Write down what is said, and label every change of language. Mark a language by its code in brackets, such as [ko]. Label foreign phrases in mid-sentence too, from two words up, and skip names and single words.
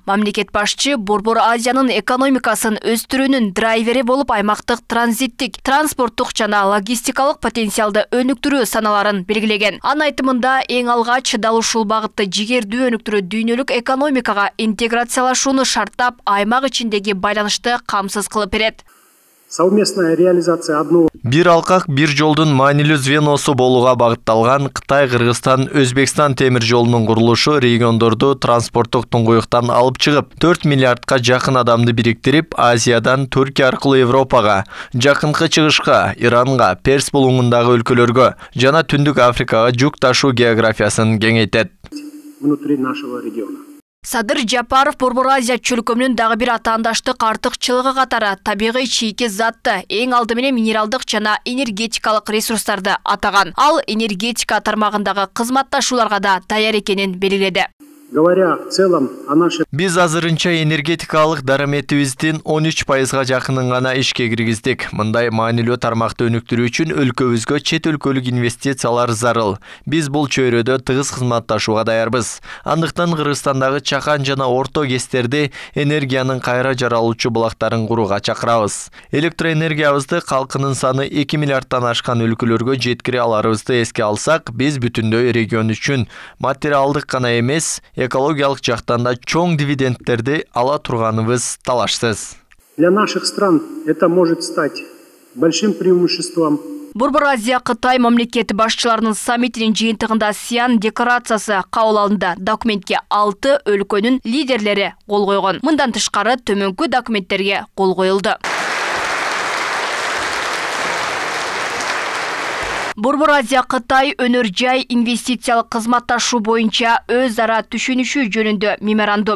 [ky] Мамлекет башчы Борбор Азиянын экономикасын өстүрүүнүн драйвери болуп аймактык транзиттик, транспорттук жана логистикалык потенциалды өнүктүрүү саналарын белгилеген. Анын айтымында эң алгач дал ушул багытты жигердүү өнүктүрүү дүйнөлүк экономикага интеграциялашууну шарттап, аймак ичиндеги байланышты камсыз кылып берет. [ru] Совместная реализация одного [ky] Бир алкак бир жолдун маанилүү звеносу болууга багытталган Кытай, Кыргызстан, Өзбекстан темир жолунун курулушу региондорду транспорттук туңгуюктан алып чыгып, 4 миллиардка жакын адамды бириктирип, Азиядан Түркия аркылуу Европага, жакынкы чыгышка, Иранга, Перс булуңундагы өлкөлөргө жана Түндүк Африкага жүк ташуу географиясын кеңейтет. [ru] внутри нашего региона. [ky] Садыр Жапаров Борбор Азия чөлкөмүнүн дагы бир атаандаштык артыкчылыгы катары табигый чийки затты, эң алды менен минералдык жана энергетикалык ресурстарды атаган. Ал энергетика тармагындагы кызматташууларга да даяр экенин белгиледи. [ru] Говоря в целом о нашей... [ky] Биз азырынча энергетикалык дараметибиздин 13%га жакынын гана ишке киргиздик. Мындай маанилүү тармакты өнүктүрүү үчүн өлкөбүзгө чет өлкөлүк инвестициялар зарыл. Биз бул чөйрөдө тыгыз кызматташууга даярбыз. Андыктан Кыргызстандагы чакан жана орто кестерде энергиянын кайра жаралуучу булактарын курууга чакырабыз. Электроэнергиябызды калкынын саны 2 миллиардтан ашкан өлкөлөргө жеткире аларыбызды эске алсак, биз бүтүндөй регион үчүн материалдык гана эмес, экологиялык жактан да чоң дивидендтерди ала турганыбыз талашсыз. [ru] Для наших стран это может стать большим преимуществом. [ky] Борбор Азия Кытай мамлекети башчыларынын саммитинин жыйынтыгында Сиан декларациясы кабыл алынды. Документке 6 өлкөнүн лидерлери кол койгон. Мындан тышкары төмөнкү документтерге кол коюлду. Борбор Азия Кытай өнөр жай инвестициялык кызматташуу боюнча өз ара түшүнүшүү жөнүндө меморандум.